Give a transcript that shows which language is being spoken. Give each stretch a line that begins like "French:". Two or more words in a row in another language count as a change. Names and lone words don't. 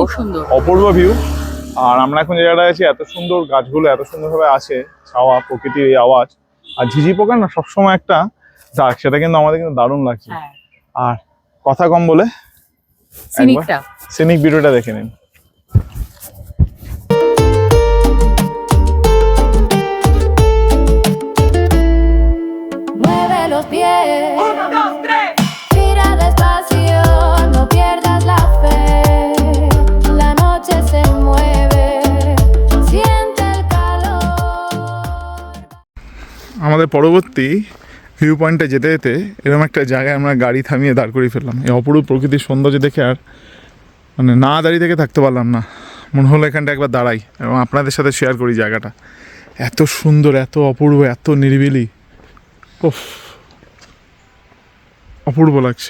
Bangla: খুব সুন্দর। অপূর্ব ভিউ। আর আমরা এখন যে জায়গাটায় আছি, এত সুন্দর গাছগুলো এত সুন্দরভাবে আছে, ছাওয়া, প্রকৃতির এই আওয়াজ, আর ঝিঝি পোকার না সবসময় একটা ডাক, সেটা কিন্তু আমাদের কিন্তু দারুণ লাগছে। হ্যাঁ, আর কথা কম বলে সিনিকটা
English: scenic video
Bangla: দেখে নিন।
Spanish: Mueve los pies. Mira despacio, no pierdas la fe. La noche se mueve. Siente el calor.
Bangla: আমাদের পরবর্তী
English: view point
Bangla: যেতে যেতে এরকম একটা জায়গায় আমরা গাড়ি থামিয়ে দাঁড় করিয়ে ফেললাম। এই অপরূপ প্রকৃতির সৌন্দর্য দেখে আর মানে না দাঁড়িয়ে থেকে থাকতে পারলাম না, মনে হলো এখানটা একবার দাঁড়াই এবং আপনাদের সাথে শেয়ার করি জায়গাটা। এত সুন্দর, এত অপূর্ব, এত নিরিবিলি, উফ, অপূর্ব লাগছে।